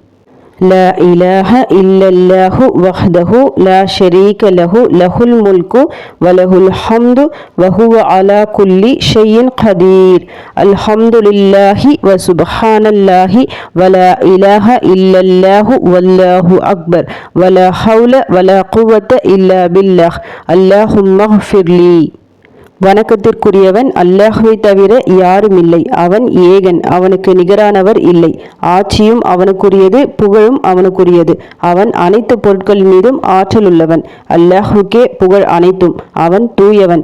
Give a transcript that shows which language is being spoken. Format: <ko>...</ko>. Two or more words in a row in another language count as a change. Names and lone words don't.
<ar>لا إله إلا الله وحده لا شريك له له الملك وله الحمد وهو على كل شيء قدير الحمد لله وسبحان الله ولا إله إلا الله والله أكبر ولا حول ولا قوة إلا بالله اللهم اغفر لي</ar> <ta>வணக்கத்திற்குரியவன் அல்லாஹ்வை தவிர யாரும் இல்லை. அவன் ஏகன், அவனுக்கு நிகரானவர் இல்லை. ஆட்சியும் அவனுக்குரியது, புகழும் அவனுக்குரியது. அவன் அனைத்து பொருட்கள் மீதும் ஆற்றல் உள்ளவன். அல்லாஹ்வுக்கே புகழ் அனைத்தும். அவன் தூயவன்.</ta>